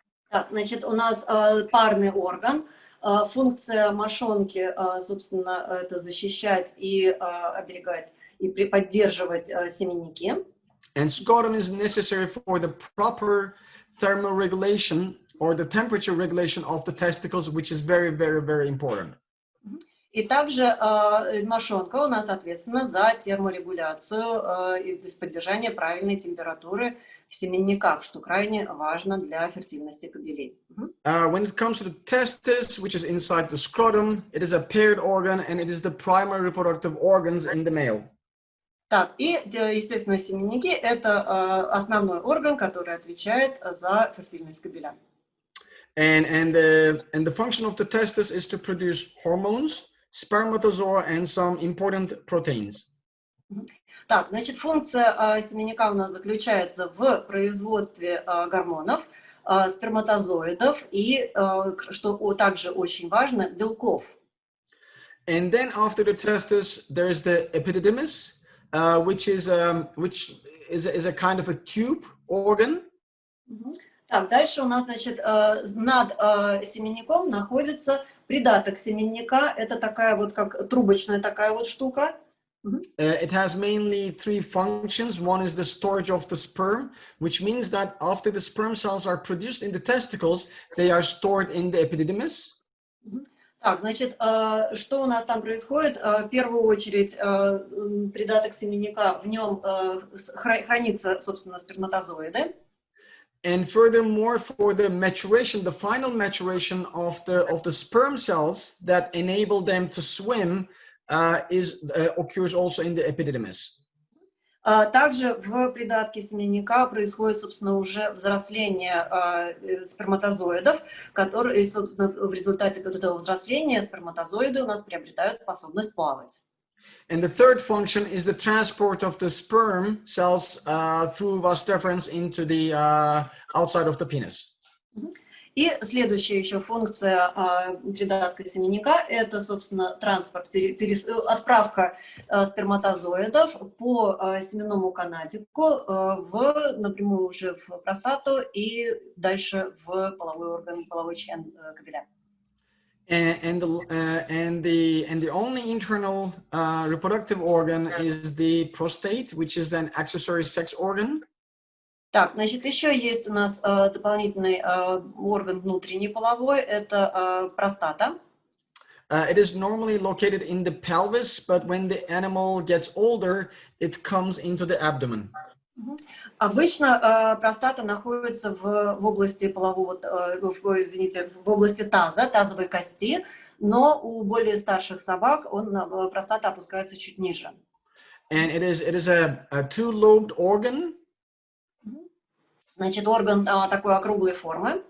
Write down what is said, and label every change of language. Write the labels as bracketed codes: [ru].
[ru] Так, значит, у нас парный орган. Функция мошонки, собственно, это защищать и оберегать и поддерживать семенники. [en] And scrotum is necessary for the proper thermoregulation or the temperature regulation of the testicles, which is very, very, very important. [ru] И также мошонка у нас ответственна за терморегуляцию, то есть поддержание правильной температуры в семенниках, что крайне важно для фертильности кобелей. [en] When it comes to the testis, which is inside the scrotum, it is a paired organ and it is the primary reproductive organs in the male. [ru] Так, и, естественно, семенники – это основной орган, который отвечает за фертильность кобеля. [en] And the function of the testis is to produce hormones, spermatozoa, and some important proteins. [ru] Так, значит, функция семенника у нас заключается в производстве гормонов, сперматозоидов и, что также очень важно, белков. [en] And then after the testis, there is the epididymis. Which is a kind of a tube organ. [ru] Так, дальше у нас, значит, над семенником находится придаток семенника. Это такая вот, как трубочная такая вот штука. [en] It has mainly three functions. One is the storage of the sperm, which means that after the sperm cells are produced in the testicles, they are stored in the epididymis. [ru] Так, значит, что у нас там происходит? В первую очередь, придаток семенника, в нем хранится, собственно, сперматозоиды. [en] And furthermore, for the maturation, the final maturation of the sperm cells that enable them to swim occurs also in the epididymis. [ru] Также в придатке семенника происходит, собственно, уже взросление сперматозоидов, которые, собственно, в результате вот этого взросления сперматозоиды у нас приобретают способность плавать. [en] And the third function is the transport of the sperm cells through vas deferens into the outside of the penis. [ru] И следующая еще функция придатка семенника – это, собственно, транспорт, отправка сперматозоидов по семенному канатику напрямую уже в простату и дальше в половой орган, половой член кабеля. [en] And the only internal reproductive organ is the prostate, which is an accessory sex organ. [ru] Так, значит, еще есть у нас дополнительный орган внутренний половой, это простата. [en] It is normally located in the pelvis, but when the animal gets older, it comes into the abdomen. [ru] Обычно простата находится в области полового, извините, в области таза, тазовой кости, но у более старших собак простата опускается чуть ниже. [en] And it is a two-lobed organ. [ru] Значит, орган такой округлой формы.